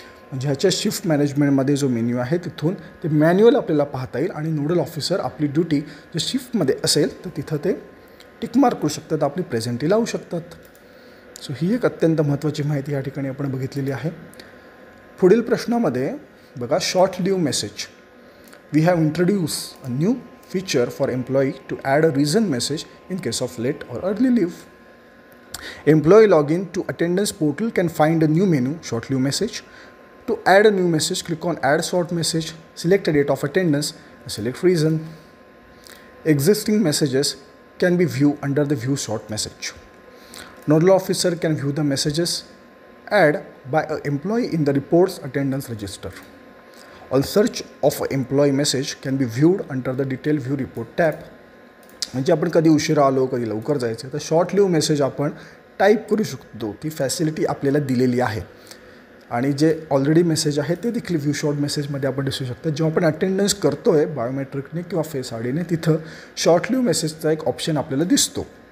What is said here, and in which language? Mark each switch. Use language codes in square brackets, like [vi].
[mr] म्हणजे ह्याच्या शिफ्ट मॅनेजमेंटमध्ये जो मेन्यू आहे तिथून ते मॅन्युअल आपल्याला पाहता येईल आणि नोडल ऑफिसर आपली ड्युटी जर शिफ्टमध्ये असेल तर तिथं ते टिकमार्क करू शकतात, आपली प्रेझेंटी लावू शकतात. सो ही एक अत्यंत महत्त्वाची माहिती या ठिकाणी आपण बघितलेली आहे. पुढील प्रश्नामध्ये बघा, short leave message. [en] We have introduce a new feature for employee to add a reason message in case of late or early leave. Employee login to attendance portal can find a new menu, short leave message. To add a new message, click on add short message, select a date of attendance, and select reason. Existing messages can be viewed under the view short message. Nodal officer can view the messages added by an employee in the reports attendance register. All search of employee message can be viewed under the detail view report tab. [mr] म्हणजे आपण कधी उशिरा आलो, कधी लवकर जायचं तर short leave message आपण टाईप करू शकतो. ती फॅसिलिटी आपल्याला दिलेली आहे. आणि जे ऑलरेडी मेसेज आहे ते देखील व्ह्यू शॉर्ट मेसेजमध्ये आपण दिसू शकतो. जेव्हा आपण अटेंडन्स करतो आहे बायोमेट्रिकने किंवा फेस आयडीने, तिथं शॉर्ट लिव्ह मेसेजचा एक ऑप्शन आपल्याला दिसतो.